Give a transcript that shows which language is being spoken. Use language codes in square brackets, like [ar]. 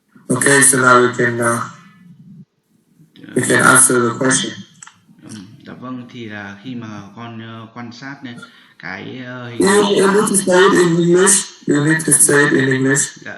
[en] Okay, so now we can answer the question. [vi] Dạ vâng, thì là khi mà con quan sát cái hình. [en] You need to say it in English. You need to say it in English.